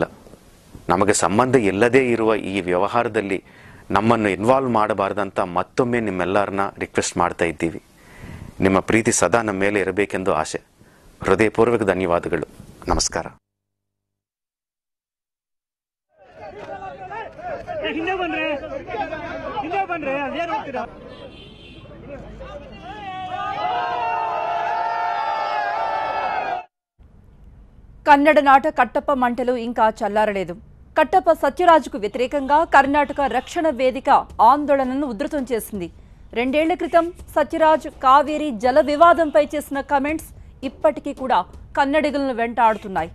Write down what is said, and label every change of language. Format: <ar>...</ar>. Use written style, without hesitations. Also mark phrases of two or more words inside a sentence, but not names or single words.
<kn>ನಮಗೆ ಸಂಬಂಧ ಇಲ್ಲದೇ ಇರುವ ಈ ವ್ಯವಹಾರದಲ್ಲಿ ನಮ್ಮನ್ನು ಇನ್ವಾಲ್ವ್ ಮಾಡಬಾರ್ದಂತ ಮತ್ತೊಮ್ಮೆ ನಿಮ್ಮೆಲ್ಲರನ್ನ ರಿಕ್ವೆಸ್ಟ್ ಮಾಡ್ತಾ ಇದ್ದೀವಿ. ನಿಮ್ಮ ಪ್ರೀತಿ ಸದಾ ನಮ್ಮ ಮೇಲೆ ಇರಬೇಕೆಂದು ಆಸೆ. ಹೃದಯಪೂರ್ವಕ ಧನ್ಯವಾದಗಳು. ನಮಸ್ಕಾರ. ಹಿಂದೆ ಬಂದ್ರೆ ಅದೇನು ಹೋಗ್ತೀರಾ?</kn> <te>కన్నడ నాట కట్టప్ప మంటలు ఇంకా చల్లారలేదు. కట్టప్ప సత్యరాజ్కు వ్యతిరేకంగా కర్ణాటక రక్షణ వేదిక ఆందోళనను ఉధృతం చేసింది. 2 ఏళ్ల క్రితం సత్యరాజ్ కావేరీ జల వివాదంపై చేసిన కమెంట్స్ ఇప్పటికీ కూడా కన్నడిగులను వెంటాడుతున్నాయి.</te>